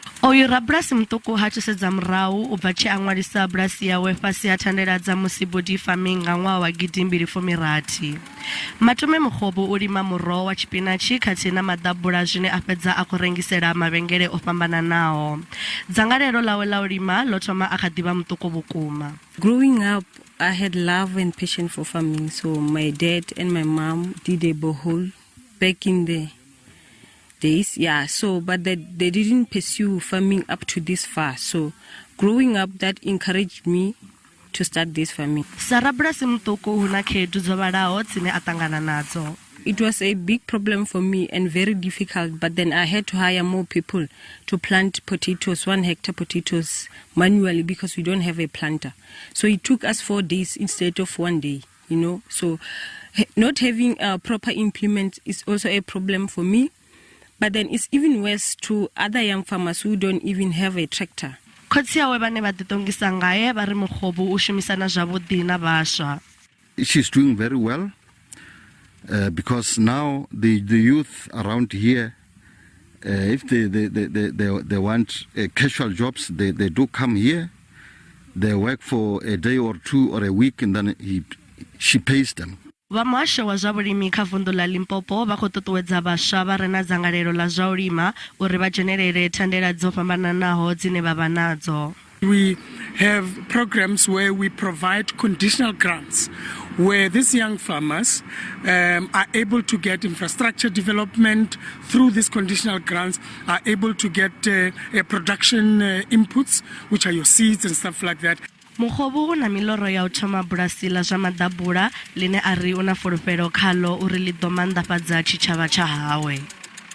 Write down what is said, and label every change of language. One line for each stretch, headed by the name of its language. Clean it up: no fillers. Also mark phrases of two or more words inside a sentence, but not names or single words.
Venda: Oyo rabulasi mutuku ha thusedza murahu u bva tshi a ṅwalisa bulasi yawe fhasi ha thandela dza musi
English: body farming
Venda: nga ṅwaha wa 2016. Matome Mokgobu u lima muroho wa tshipinatshi khathihi na maḓabula zwine a fhedza a khou rengisela mavhengele o fhambananaho. Dzangalelo ḽawe ḽa u lima ḽo thoma a kha ḓi vha mutuku vhukuma.
English: Growing up, I had love and passion for farming, so my dad and my mom did a borehole back in the days, but they didn't pursue farming up to this far. So growing up, that encouraged me to start this farming.
Venda: Sa rabulasi mutuku hu na khaedu dzo vhalaho dzine a ṱangana nadzo.
English: It was a big problem for me and very difficult, but then I had to hire more people to plant potatoes, 1 hectare potatoes manually because we don't have a planter. So it took us 4 days instead of 1 day, So not having a proper implement is also a problem for me. But then it's even worse to other young farmers who don't even have a tractor.
Venda: Khotsi yawe vhane vha ḓiṱongisa ngae vha ri Mokgobu u shumisana zwavhuḓi na vhaswa.
English: She's doing very well because now the youth around here, if they want casual jobs, they do come here. They work for a day or 2 or a week, and then she pays them.
Venda: Vha muhasho wa zwa vhulimi kha vundu ḽa Limpopo vha khou ṱuṱuwedza vhaswa vha re na dzangalelo ḽa zwa u lima uri vha dzhenelele thandela dzo fhambananaho dzine vha vha nadzo.
English: We have programs where we provide conditional grants where these young farmers are able to get infrastructure development through these conditional grants, are able to get production inputs, which are your seeds and stuff like that.
Venda: Mokgobu una miloro ya u thoma bulasi ḽa zwa maḓabula line a ri una fulufhelo khalo uri ḽi ḓo maanḓafhadza tshitshavha tsha hawe.